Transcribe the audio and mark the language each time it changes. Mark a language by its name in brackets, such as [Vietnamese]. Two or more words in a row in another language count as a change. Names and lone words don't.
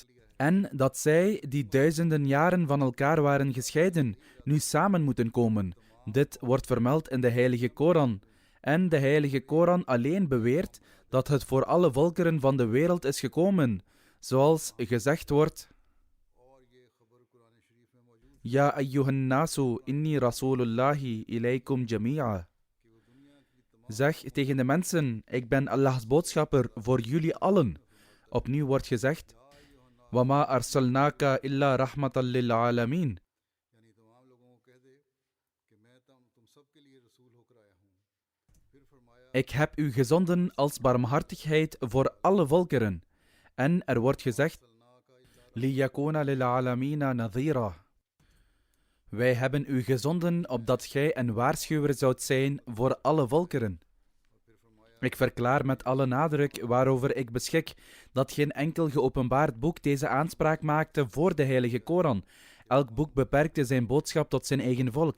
[Dutch] En dat zij, die duizenden jaren van elkaar waren gescheiden, nu samen moeten komen. Dit wordt vermeld in de Heilige Koran. En de Heilige Koran alleen beweert dat het voor alle volkeren van de wereld is gekomen. Zoals gezegd wordt: [Arabic] يا أيها الناس إني رسول الله إليكم جميعا. [Dutch] Zeg tegen de mensen, ik ben Allahs boodschapper voor jullie allen. Opnieuw wordt gezegd: [Arabic] وَمَا أَرْسَلْنَاكَ إِلَّا رَحْمَةً لِلْعَالَمِينَ. [Dutch] Ik heb u gezonden als barmhartigheid voor alle volkeren. En er wordt gezegd: [Arabic] لِيَكُونَ لِلْعَالَمِينَ نَذِيرًا. [Dutch] Wij hebben u gezonden opdat gij een waarschuwer zoudt zijn voor alle volkeren. Ik verklaar met alle nadruk waarover ik beschik dat geen enkel geopenbaard boek deze aanspraak maakte voor de Heilige Koran. Elk boek beperkte zijn boodschap tot zijn eigen volk.